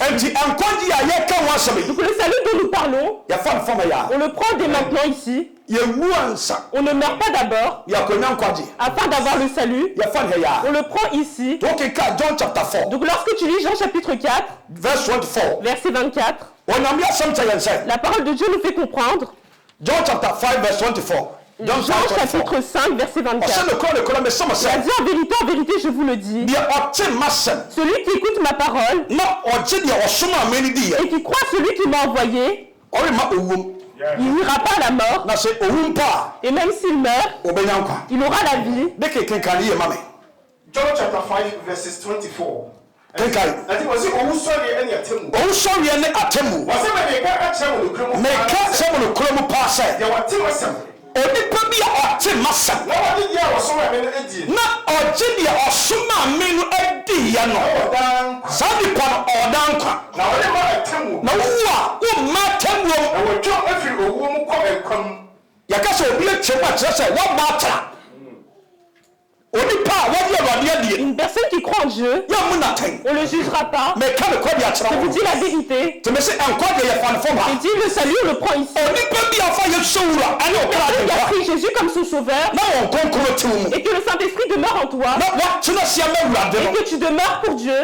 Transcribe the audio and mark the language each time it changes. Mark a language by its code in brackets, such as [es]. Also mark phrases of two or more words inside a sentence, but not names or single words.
[fr] Donc le salut dont nous parlons, on le prend dès maintenant ici. On ne meurt pas d'abord afin d'avoir le salut. On le prend ici. Donc lorsque tu lis Jean chapitre 4, verset 24, la parole de Dieu nous fait comprendre. [en] John chapter 5 verse 24. [fr] Jean chapitre 5 verset 24. Il a dit en vérité, je vous le dis. Celui qui écoute ma parole et qui croit celui qui m'a envoyé, il n'ira pas à la mort. Et même s'il meurt, il aura la vie. [en] John chapter 5 verses 24. [ak] Onipa bi a ɔte masa na ɔde dia ɔsoma amenu adi ya no saa nipa no ɔdankwa na ɔde ma atemu na wo a wo ma atemu na wɔtwa afiri owuo mu kɔ ekwam yaka sɛ obi atwam a kyerɛ sɛ wɔba atra [fr] Une personne qui croit en Dieu, on ne le jugera pas. Je vous dis la vérité. Il dit le salut, on le prend ici. Personne qui a pris Jésus comme son sauveur et que le Saint-Esprit demeure en toi et que tu demeures pour Dieu.